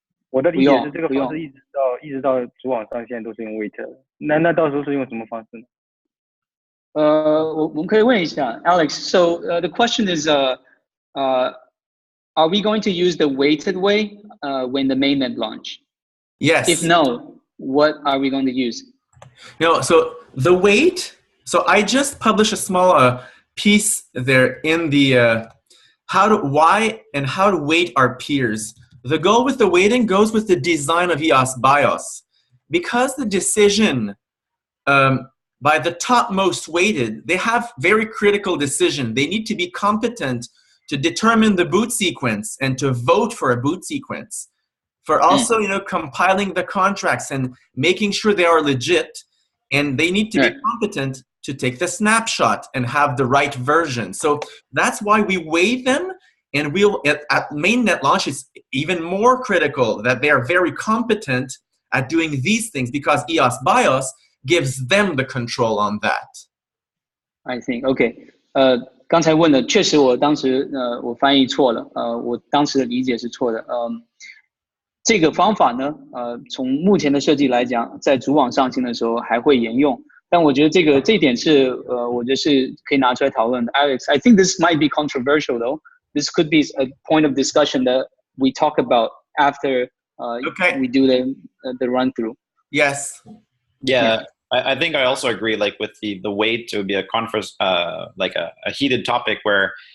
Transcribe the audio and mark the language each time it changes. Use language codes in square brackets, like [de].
[zh] 我的理解是这个方式一直到主网上线都是用 wait 的。那到时候是用什么方式呢？我们可以问一下 Alex. [en] So the question is, are we going to use the weighted way when the mainnet launch? Yes. If no, what are we going to use? No. So the weight. So I just published a small piece there in the why and how to weight our peers. The goal with the weighting goes with the design of EOS BIOS. Because the decision by the topmost weighted, they have very critical decision. They need to be competent to determine the boot sequence and to vote for a boot sequence. For also, compiling the contracts and making sure they are legit. And they need to be competent to take the snapshot and have the right version. So that's why we weigh them. And at mainnet launch, it's even more critical that they are very competent at doing these things because EOS BIOS gives them the control on that. I think, okay. [zh] 刚才问的确实我当时我翻译错了，我当时的理解是错的。这个方法呢，从目前的设计来讲，在主网上线的时候还会沿用。但我觉得这一点是我觉得是可以拿出来讨论的。 [en] Alex, I think this might be controversial though. This could be a point of discussion that we talk about after we do the run through. Yes. Yeah. I think I also agree. Like with the weight, it would be a conference, like a heated topic where